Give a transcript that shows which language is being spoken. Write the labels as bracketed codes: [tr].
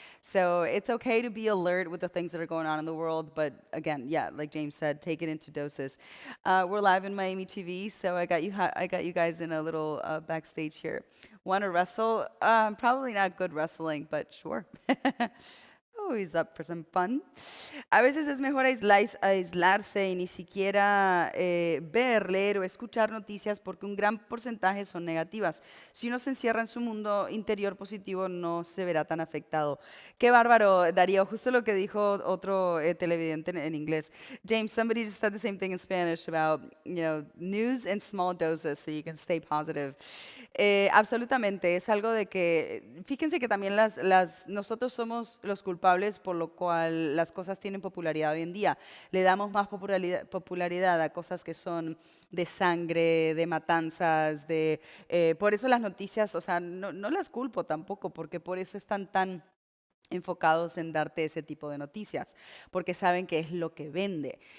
[en] So it's okay to be alert with the things that are going on in the world. But again, yeah, like James said, take it into doses. We're live in Miami TV, so I got you guys in a little backstage here. Want to wrestle? Probably not good wrestling, but sure. Oh, he's up for some fun. [es] A veces es mejor aislarse y ni siquiera ver, leer o escuchar noticias porque un gran porcentaje son negativas. Si uno se encierra en su mundo interior positivo, no se verá tan afectado. Qué bárbaro, Darío. Justo lo que dijo otro televidente en inglés. [en] James, somebody just said the same thing in Spanish about, news in small doses so you can stay positive. [es] Absolutamente, es algo de que, fíjense que también nosotros somos los culpables por lo cual las cosas tienen popularidad hoy en día. Le damos más popularidad a cosas que son de sangre, de matanzas, por eso las noticias, o sea, no las culpo tampoco, porque por eso están tan enfocados en darte ese tipo de noticias, porque saben que es lo que vende.